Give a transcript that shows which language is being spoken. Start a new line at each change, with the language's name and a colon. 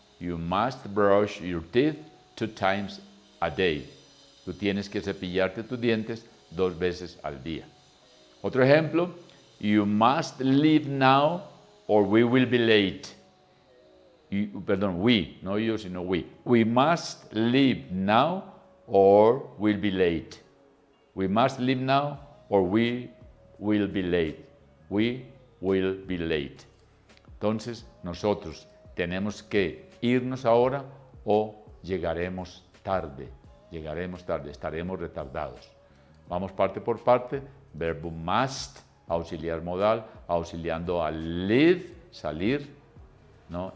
English: You must brush your teeth 2 times a day.
Spanish: Tú tienes que cepillarte tus dientes 2 veces al día. Otro ejemplo,
English: you must leave now or we will be late. We, no you,
Spanish: sino
English: we. We must leave now or we'll be late. We must leave now or we will be late. We will be late.
Spanish: Entonces, nosotros tenemos que irnos ahora o llegaremos tarde, estaremos retardados. Vamos parte por parte, verbo must, auxiliar modal, auxiliando a leave, salir, ¿no?